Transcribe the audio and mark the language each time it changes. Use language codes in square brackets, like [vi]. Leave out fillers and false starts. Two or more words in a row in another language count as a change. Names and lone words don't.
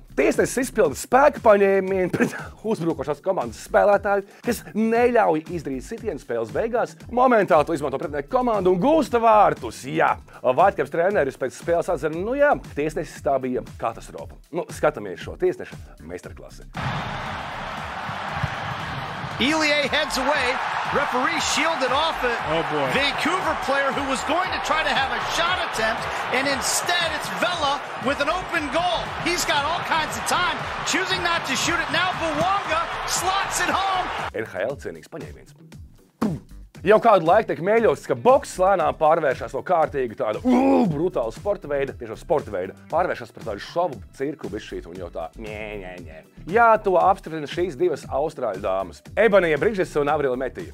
[lv] Tiesnesis izpilda spēka paņēmienu pret uzbrukošās komandas spēlētāju, kas neļauj izdarīt sitienu spēles beigās. Momentāli to izmanto pretinieku komandu un gūsta vārtus. Jā, Vaitkaps treneris pēc spēles atzina, tiesnesis tā bija katastrofa. Skatāmies šo tiesneša meistarklasi. [en] Elie heads away. Referee shielded off a Vancouver player who was going to try to have a shot attempt, and instead it's Vela with an open goal. He's got all kinds of time, choosing not to shoot it now. Buwanga slots it home. [lv] NHL cienīgs paņēmiens. Jau kādu laiku tiek mēļots, ka boks lēnām pārvēršas no kārtīga tāda brutāla sporta veida, tiešām sporta veida, pārvēršas par tādu šovu cirku bišķīt un jau tā ņē. Jā, to apstiprina šīs divas austrāļu dāmas. Ebanija Brigžese un Avrila Metija.